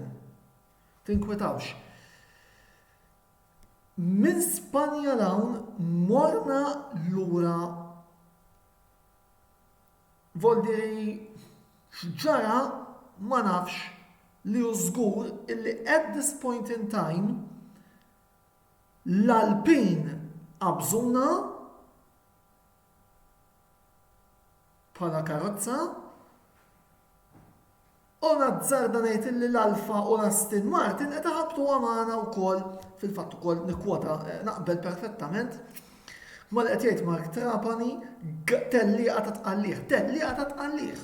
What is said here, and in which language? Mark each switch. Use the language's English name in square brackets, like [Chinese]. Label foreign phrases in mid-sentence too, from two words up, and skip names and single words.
[Maltese] Tinkwetawx. Minn Spanja l-hawn morna lura Voldieri x'ġara ma nafx li hu żgur illi [English] at this point in time [Maltese] l-Alpin qabżuna bħala karozza U nazzarda ngħid li l-Alfa u l-Aston Martin qed iħabbtu għamana wkoll fil-fatt ukoll nikkwota naqbel perfettament ma li qed jgħid Mark Trapani tellieqa ta' tqallih.